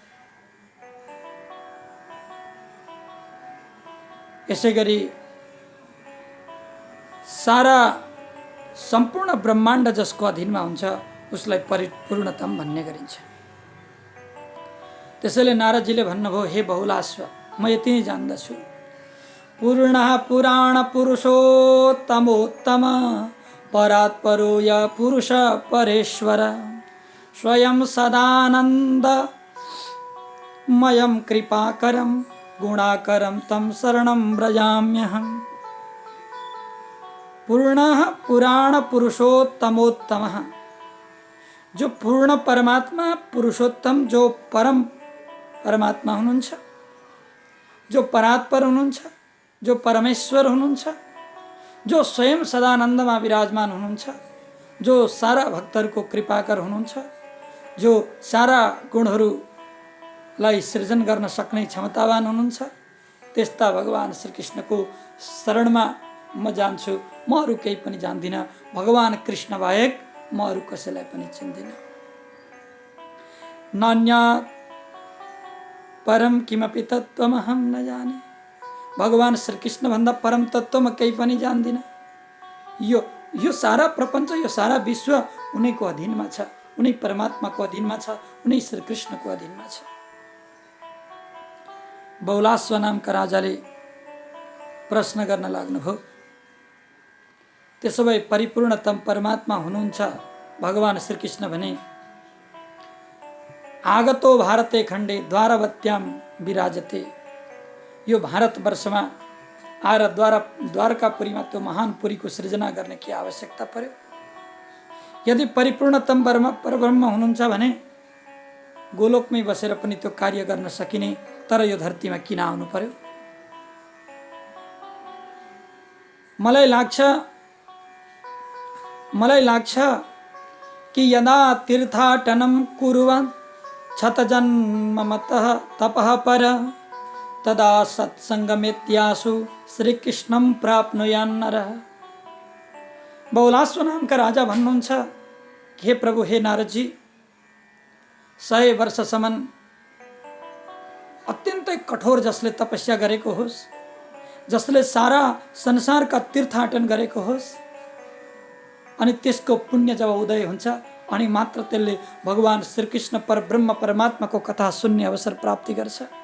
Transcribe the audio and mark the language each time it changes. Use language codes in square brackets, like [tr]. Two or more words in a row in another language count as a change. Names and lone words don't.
[ne] यसै गरी सारा सम्पूर्ण ब्रह्माण्ड जसको अधीनमा हुन्छ उसलाई परिपूर्णतम भन्ने गरिन्छ। त्यसैले नारदजीले भन्नुभयो, हे बहुलाश्व, म यति नै जान्दछु, [sa] पूर्णः पुराण पुरुषोत्तमोत्तम परात्परो य पुरुष परेश्वर स्वयं सदानन्दमयं कृपाकरं गुणाकरं तं शरणं व्रजाम्यहम्। पूर्णः पुराण पुरुषोत्तमोत्तमः, [ne] जो पूर्ण परमात्मा पुरुषोत्तम जो परम परमात्मा हुनुहुन्छ, जो परात्पर हुनुहुन्छ, जो परमेश्वर हुनुहुन्छ, जो स्वयं सदानन्दमा विराजमान हुनुहुन्छ, जो सारा भक्तहरूको कृपाकर हुनुहुन्छ, जो सारा गुणहरूलाई सृजन गर्न सक्ने क्षमतावान हुनुहुन्छ, त्यस्ता भगवान श्रीकृष्णको शरणमा म जान्छु। म अरू केही पनि जान्दिनँ, भगवान कृष्ण बाहेक म अरू कसैलाई पनि चिन्दिनँ। [sa] नान्यात् परम किमपि तत्त्वमहं न जाने। [ne] भगवान श्रीकृष्ण भन्दा परम तत्त्व म केही पनि जान्दिनँ। यो सारा प्रपञ्च, यो सारा विश्व उनैको अधीनमा छ, उनै परमात्माको अधीनमा छ, उनै श्रीकृष्णको अधीनमा छ। बहुलाश्व नामका राजाले प्रश्न गर्न लाग्नुभयो, त्यसो भए परिपूर्णतम परमात्मा हुनुहुन्छ भगवान श्रीकृष्ण भने [sa] आगतो भारते खण्डे द्वारवत्याम विराजते। [ne] यो भारतवर्षमा आएर द्वारकापुरीमा त्यो महान पुरीको सृजना गर्ने के आवश्यकता पर्यो? यदि परिपूर्णतम परब्रह्म हुनुहुन्छ भने गोलोकमै बसेर पनि त्यो कार्य गर्न सकिने, तर यो धरतीमा किन आउनु पर्यो? मलाई लाग्छ कि [sa] यदा तीर्थाटनं कुर्वन् शतजन्मतः तपः पर तदा सत्संगमेत्यासु श्रीकृष्णं प्राप्नुयान्नरः। [ne] बहुलाश्व नामका राजा भन्नुहुन्छ, हे प्रभु, हे नारदजी, 100 वर्षसम्म अत्यन्तै कठोर जसले तपस्या गरेको होस्, जसले सारा संसारका तीर्थाटन गरेको होस्, अनि त्यसको पुण्य जब उदय हुन्छ अनि मात्र त्यसले भगवान श्रीकृष्ण परब्रह्म परमात्माको कथा सुन्ने अवसर प्राप्ति गर्छ।